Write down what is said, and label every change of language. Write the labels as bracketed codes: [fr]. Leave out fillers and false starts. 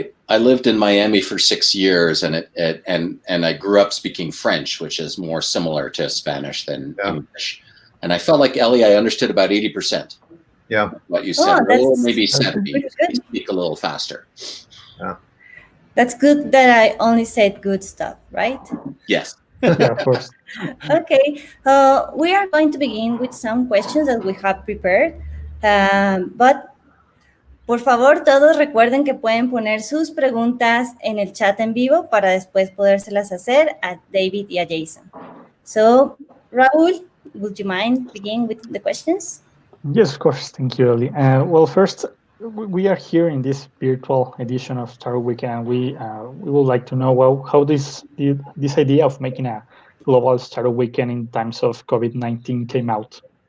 [en] I lived in Miami for 6 years, and I grew up speaking French, which is more similar to Spanish than English. And I felt like, Ellie, I understood about 80%. Yeah. What you said, Oh, maybe 70. good. You speak a little faster. Yeah. That's good that I only said good stuff, right? Yes. Yeah, of course. Okay, we are going to begin with some questions that we have prepared, but [es] por favor todos recuerden que pueden poner sus preguntas en el chat en vivo para después podérselas hacer a David y a Jason. [en] So, Raúl, would you mind beginning with the questions? Yes, of course. Thank you, Ellie. Well, first, we are here in this virtual edition of Startup Weekend. We would like to know, well, how this idea of making a global Startup Weekend in times of COVID-19 came out.